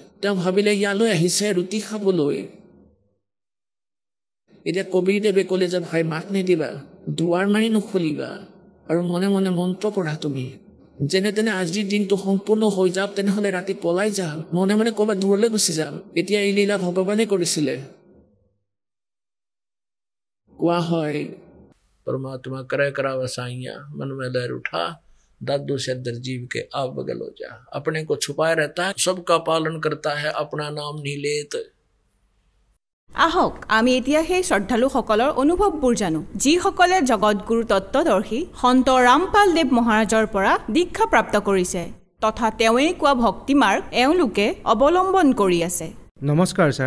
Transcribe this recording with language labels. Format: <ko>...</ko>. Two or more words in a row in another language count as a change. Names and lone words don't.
<as>তেওঁ ভাবিলে ইয়ালৈ আহিছে ৰুটি খাবলৈ, এতিয়া কবিৰদেৱে ক'লে যে ভাই মাত নিদিবা, দুৱাৰ মাৰি নুখুলিবা আৰু মনে মনে মন্ত্ৰ পঢ়া তুমি। যেনে তেনে আজিৰ দিনটো সম্পূৰ্ণ হৈ যাওক, তেনেহ'লে ৰাতি পলাই যাম, মনে মনে ক'ৰবাত দূৰলৈ গুচি যাম। এতিয়া এই লীলা ভগৱানে কৰিছিলে। কোৱা হয়</as> <hi>परमात्मा करे करावा साइया, मन में लहर उठा, दादू से दर जीव के आप बगल हो जा। अपने को छुपाए रहता है, सबका पालन करता है, अपना नाम नहीं लेत।</hi> <as>আহক আমি এতিয়া সেই শ্ৰদ্ধালুসকলৰ অনুভৱবোৰ জানো, যিসকলে জগতগুৰু তত্ত্বদৰ্শী সন্ত ৰামপাল দেৱ মহাৰাজৰ পৰা দীক্ষা প্ৰাপ্ত কৰিছে তথা তেওঁৱেই কোৱা ভক্তি মাৰ্গ এওঁলোকে অৱলম্বন কৰি আছে। নমস্কাৰ ছাৰ।</as>